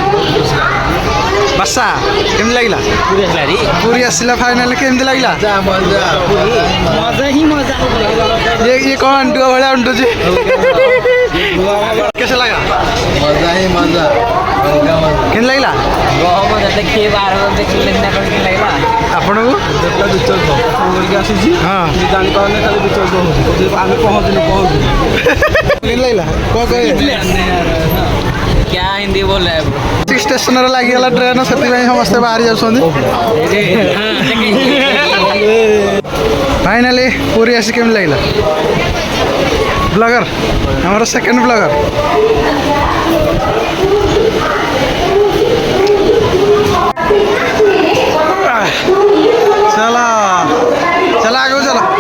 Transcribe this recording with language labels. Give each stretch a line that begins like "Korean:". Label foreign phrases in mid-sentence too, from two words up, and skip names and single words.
Odia: ବାସା କେମିତି ଲାଗିଲା ପୁରୀ ଆସିଲା ଫାଇନାଲ କେମିତି ଲାଗିଲା ଇଏ କ'ଣ ଆଣ୍ଟୁଆ ଭଳିଆ ଆଣ୍ଟୁଛି କେତେ ଲାଗା ମଜା କେମିତି ଲାଗିଲା ଆପଣଙ୍କୁ ଆସୁଛି ହଁ ଜାଣିପାରୁନି ଖାଲି ବିଚଳିତ ହଉଛି ଆମେ ପହଞ୍ଚିଲୁ କେମିତି ଲାଗିଲା କ'ଣ କହିବେ
Hindi: क्या हिंदी बोल रहा है
Odia: ଷ୍ଟେସନରେ ଲାଗିଗଲା ଟ୍ରେନ୍ ସେଥିପାଇଁ ସମସ୍ତେ ବାହାରି ଯାଉଛନ୍ତି ଫାଇନାଲି ପୁରୀ ଆସି କେମିତି ଲାଗିଲା ବ୍ଲଗର ଆମର ସେକେଣ୍ଡ ବ୍ଲଗର ଚାଲ ଚାଲ ଆଗକୁ ଚାଲ